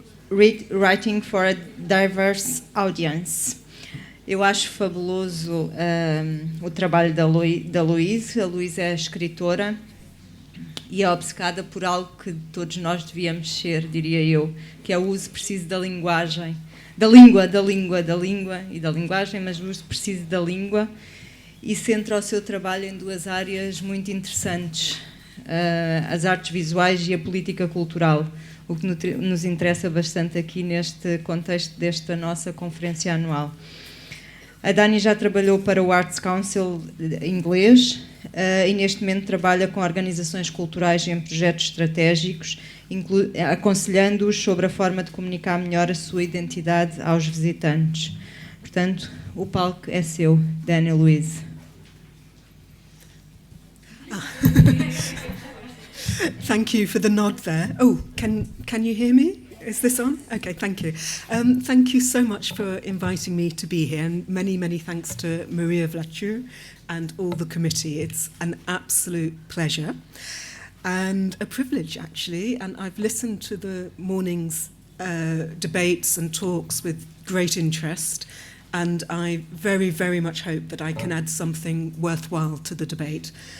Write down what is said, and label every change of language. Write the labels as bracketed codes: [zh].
[en] Writing for a Diverse Audience. [pt] Eu acho fabuloso o trabalho da Louise. A Louise é escritora e é obcecada por algo que todos nós devíamos ser, diria eu, que é o uso preciso da linguagem, da língua e da linguagem, mas o uso preciso da língua, e centra o seu trabalho em duas áreas muito interessantes, as artes visuais e a política cultural, o que nos interessa bastante aqui neste contexto desta nossa conferência anual. A Dany já trabalhou para o Arts Council inglês e neste momento trabalha com organizações culturais em projetos estratégicos, aconselhando-os sobre a forma de comunicar melhor a sua identidade aos visitantes. Portanto, o palco é seu, Dany Louise. [en] Thank you for the nod there. Oh, can you hear me? Is this on? Okay, thank you. Thank you so much for inviting me to be here, and many, many thanks to Maria Vlachou and all the committee. It's an absolute pleasure and a privilege, actually, and I've listened to the morning's debates and talks with great interest, and I very, very much hope that I can add something worthwhile to the debate.